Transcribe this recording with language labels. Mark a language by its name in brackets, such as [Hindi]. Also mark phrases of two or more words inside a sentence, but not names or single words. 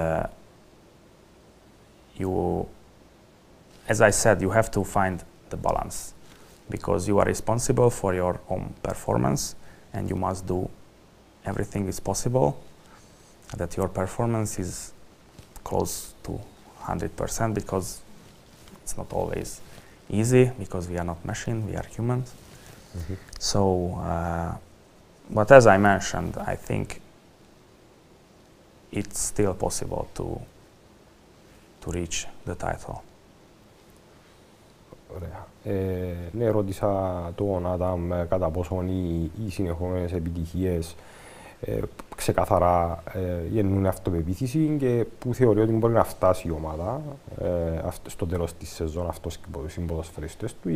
[English] you, as I said, you have to find the balance, because you are responsible for your own performance, and you must do everything is possible that your performance is close to 100%, because it's not always easy, because we are not machine, we are humans. So, but as I mentioned, I think it's still possible to reach the title. [Greek] Ωραία. Ναι, ρώτησα τον Άνταμ κατά πόσον οι συνεχόμενες επιτυχίες ξεκαθαρά γεννούν αυτοπεποίθηση και που θεωρεί ότι μπορεί να φτάσει η ομάδα στο τέλος της σεζόν αυτός και οι ποδοσφαιριστές του.